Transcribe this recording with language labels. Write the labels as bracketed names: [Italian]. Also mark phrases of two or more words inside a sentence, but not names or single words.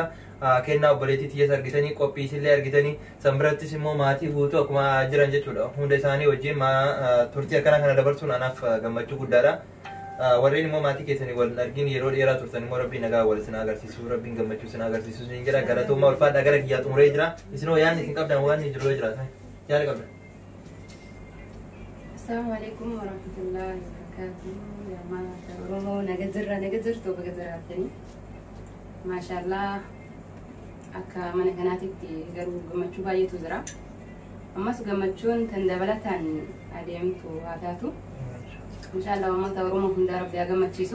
[Oromo] Kennaa obboleettii xiyyees argitanii, qophiis illee argitanii, san birattis immoo maatii guutuu akkuma jiran jechuudha. Hunda isaanii wajjin turtii akkana kana dabarsuun anaaf gammachuu guddaadha. Warreen immoo maatii keessanii wal argin yeroo dheeraa turtan immoo rabbiin nagaa wal isin agarsiisu, rabbiin gammachuu isin agarsiisu niin jedha. Galatoomaa ulfaadhaa gara kiyyaa xumuree jira. Isinoo yaadni isin qabdan waan hin jiru jiraatan. Yaada qabdan. [Arabic] السلام عليكم ورحمة الله وبركاته. [Oromo] Ya mata Oromo naga jirtu baga jiraatani. Maashaallah akka mana kanaatitti garuu gammachuu baay'eetu jira. Ammas gammachuun tan dabalataan adeemtu haa taatu. Inshaallah uummata Oromoo hunda Rabbi haa gammachiisu.